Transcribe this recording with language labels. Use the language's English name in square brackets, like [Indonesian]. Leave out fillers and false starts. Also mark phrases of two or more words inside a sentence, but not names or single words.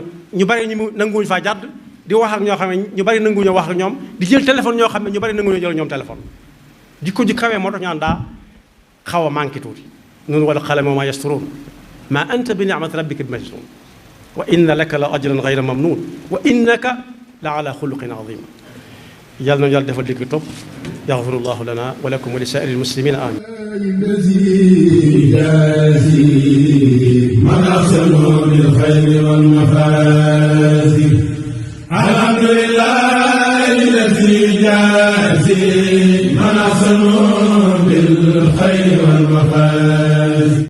[Wolof] ñu bari ñu mu nanguwuñu faa jàdd di wax ak ñoo xam ne ñu bari nanguwuñu wax ak ñoom di jël téléphone ñoo xam ne ñu bari nanguwuñu jël ñoom téléphone jikko ji kawe moo tax ñu naan daa xaw a manqué tuuti noonu [Arabic] والقلم وما يسطرون ما أنت بنعمة ربك بمجنون وإن لك لأجرا غير ممنون وإنك لعلى خلق عظيم [Wolof] yàlla nañu yàlla defal dégg topp [Arabic] يغفر الله لنا ولكم ولسائر المسلمين آمين من أحسنوا بالخير والمفازي الحمد لله الذي جازي من أحسنوا بالخير والمفازي